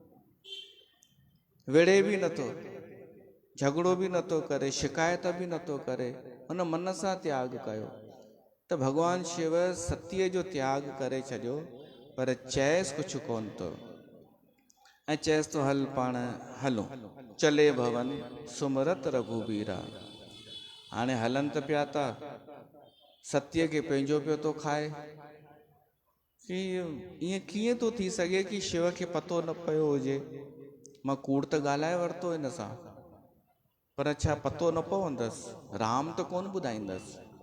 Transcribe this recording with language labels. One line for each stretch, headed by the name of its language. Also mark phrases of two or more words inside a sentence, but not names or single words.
Sindhi: विड़े बि नथो, झगड़ो बि नथो करे, शिकायत बि नथो करे, हुन मन सां त्याग कयो। त भगवान शिव सतीअ जो त्याग करे छॾियो, पर चएसि कुझु कोन थो, ऐं चएसि थो हल पाण हलूं,
Awadhi: चले भवन सुमरत रघुबीरा।
Sindhi: हाणे हलनि त पिया था, सतीअ खे पंहिंजो पियो थो खाए कि ईअं कीअं थो थी सघे कि शिव खे पतो न पियो हुजे, मां कूड़ त ॻाल्हाए वरितो हिन सां, पर छा पतो न पवंदसि, राम त कोन ॿुधाईंदसि।